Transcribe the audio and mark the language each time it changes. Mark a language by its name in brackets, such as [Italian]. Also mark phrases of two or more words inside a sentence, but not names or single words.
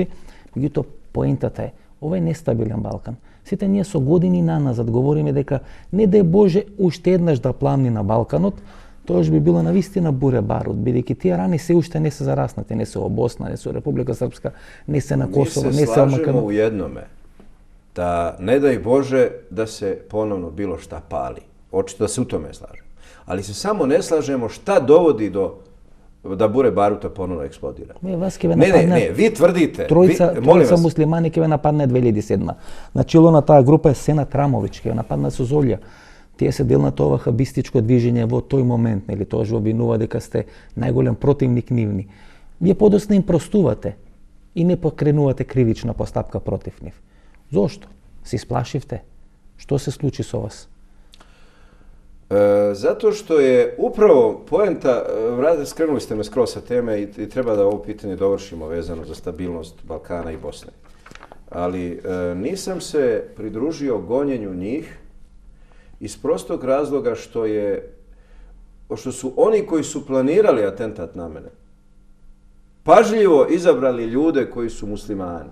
[Macedonian] Меѓутоа, поентата е, ова е нестабилен Балкан. Сите ние со години наназад говориме дека не дај Боже уште еднаш да пламни на Балканот, тоаш би било навистина буре барут, бидејќи тие рани се уште не се зараснати, не се во Босна, не се во Република Српска, не се на Косово, не се во Македонија. [Bosnian] Mi se slažemo [Macedonian] Македонија. [Bosnian] u jednome, da ne daj Bože da se ponovno bilo šta pali. Očito da se u tome slažemo. Ali se samo ne slažemo šta dovodi do da bure baruta ponovno eksplodira. Ne, vi tvrdite, [Macedonian] Тројца муслимани ќе ве нападне 2007. На чело на таа група е Сенат Рамович, ќе ве нападна со Золја. Тие се дел на тоа вахабистичко движење во тој момент, нели, тоа во обвинува дека сте најголем противник нивни. Вие подоцна им простувате и не покренувате кривична постапка против нив. Зошто? Се исплашивте? Што се случи со вас? [Bosnian] Zato što je upravo poenta, skrenuli ste me skroz sa teme i treba da ovo pitanje dovršimo vezano za stabilnost Balkana i Bosne. Ali nisam se pridružio gonjenju njih iz prostog razloga što su oni koji su planirali atentat na mene pažljivo izabrali ljude koji su muslimani.